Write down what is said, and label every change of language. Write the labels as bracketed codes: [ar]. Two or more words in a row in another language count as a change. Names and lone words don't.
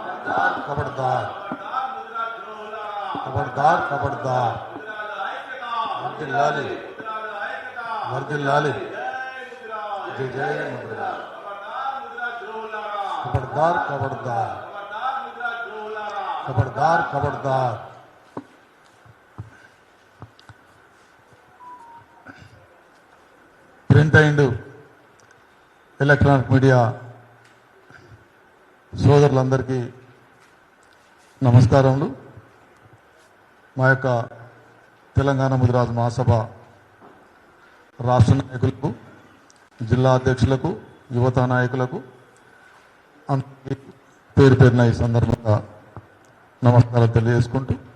[en] खबरदार खबरदार खबरदार वर्दिल्लाली वर्दिल्लाली जय जय खबरदार खबरदार खबरदार खबरदार print and electronic media [te] సోదరులందరికీ నమస్కారములు. మా యొక్క తెలంగాణ ముదిరాజు మహాసభ రాష్ట్ర నాయకులకు, జిల్లా అధ్యక్షులకు, యువత నాయకులకు అందరికీ పేరు పేరున ఈ సందర్భంగా నమస్కారాలు తెలియజేసుకుంటూ,